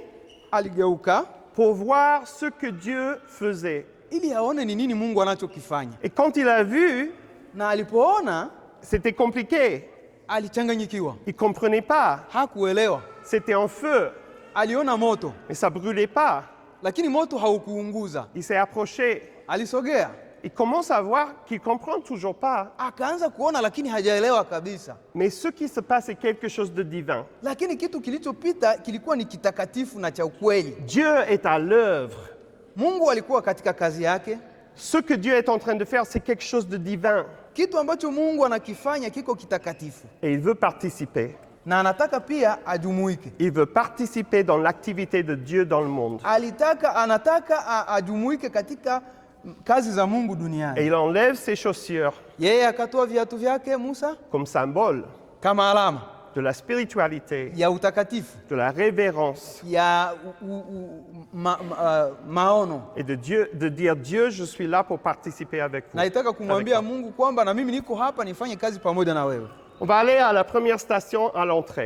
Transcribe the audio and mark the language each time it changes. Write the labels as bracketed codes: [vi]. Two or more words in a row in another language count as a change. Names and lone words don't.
[sw] aligeuka [fr] pour voir ce que Dieu faisait. [sw] ili aone ni nini Mungu anachokifanya, [fr] Et quand il a vu, [sw] na alipoona [fr] c'était compliqué. [sw] alichanganyikiwa, [fr] Il ne comprenait pas. [sw] hakuelewa. [fr] C'était en feu, [sw] Aliona moto, [fr] mais ça ne brûlait pas. [sw] lakini moto haukuunguza. [fr] Il s'est approché. [sw] Alisogea, [fr] Il commence à voir qu'il ne comprend toujours pas. [sw] akaanza kuona, lakini hajaelewa kabisa. [fr] Mais ce qui se passe est quelque chose de divin. [sw] Lakini kitu kilichopita kilikuwa ni kitakatifu na cha ukweli. [fr] Dieu est à l'œuvre. [sw] Mungu alikuwa katika kazi yake. [fr] Ce que Dieu est en train de faire, c'est quelque chose de divin. [sw] Kitu ambacho Mungu anakifanya kiko kitakatifu, [fr] Et il veut participer. [sw] na anataka pia ajumuike. [fr] Il veut participer dans l'activité de Dieu dans le monde. [sw] Anataka ajumuike katika kazi za Mungu [fr] Et [sw] duniani. [fr] il enlève ses chaussures [sw] Yeye akatoa viatu vyake Musa [fr] comme symbole [sw] kama alama [fr] de la spiritualité, [sw] ya utakatifu, [fr] de la révérence [sw] ya maono. [fr] et de dire Dieu, je suis là pour participer avec vous. [sw] Naitaka kumwambia [fr] Avec moi. [sw] Mungu kwamba na mimi niko hapa nifanye kazi pamoja na wewe. [fr] On va aller à la première station à l'entrée.